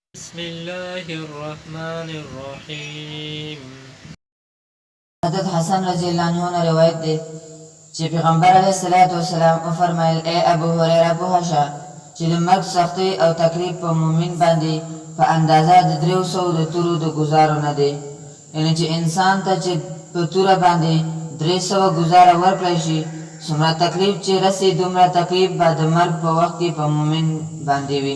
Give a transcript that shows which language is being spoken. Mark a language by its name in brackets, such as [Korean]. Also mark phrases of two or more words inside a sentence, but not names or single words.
[Arabic] بسم الله الرحمن الرحیم. [Pashto] حضرت حسن [Arabic] رضی اللہ عنہ [Pashto] نے روایت دی چې پیغمبر [Arabic] علیه الصلاۃ والسلام [Pashto] فرمایل اے ابو هريره په شه چې د مرګ سختي او تکلیف په مؤمن باندې په اندازه د 300 د تورو د گزارو نه دی. یعنی چې انسان ته چې په توره باندې 300 گزاره ورکړی شي څومره تکلیف چې رسي دومره تکلیف به د مرګ په وخت کې په مؤمن باندې وي.